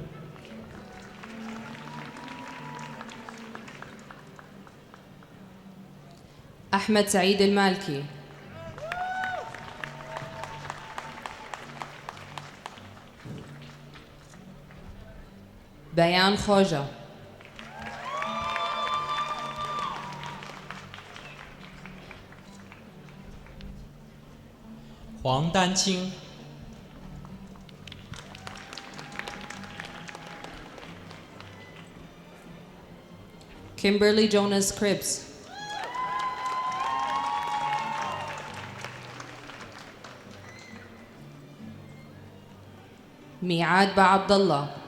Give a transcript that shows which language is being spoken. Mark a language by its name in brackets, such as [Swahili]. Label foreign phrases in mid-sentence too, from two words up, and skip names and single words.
[Arabic] أحمد سعيد المالكي. بيان خوجة. [Chinese] 黄丹青, [English] Kimberly Jonas Cribs. [Arabic] ميعاد بعبد الله.